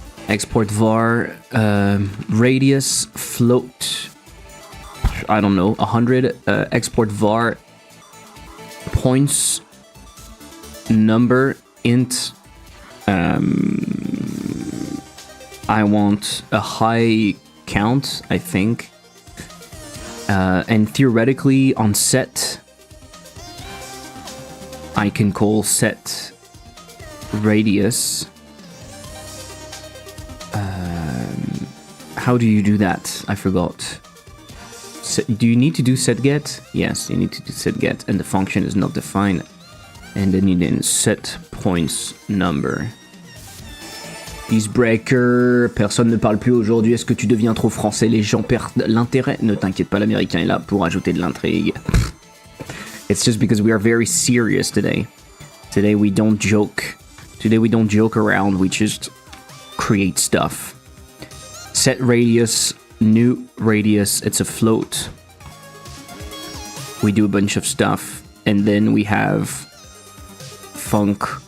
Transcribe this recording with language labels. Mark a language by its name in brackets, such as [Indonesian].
[English] Export var, radius, float, I don't know, 100, export var, points, number, int, I want a high count, I think, and theoretically on set, I can call set radius. How do you do that? I forgot. Do you need to do set get? Yes, you need to do set get, and the function is not defined. And then you set points number. [French] Peacebreaker, personne ne parle plus aujourd'hui, est-ce que tu deviens trop français? Les gens perdent l'intérêt. Ne t'inquiète pas, l'américain est là pour ajouter de l'intrigue. [English] It's just because we are very serious today. Today we don't joke. Today we don't joke around, we just create stuff. Set radius, new radius, it's a float. We do a bunch of stuff, and then we have func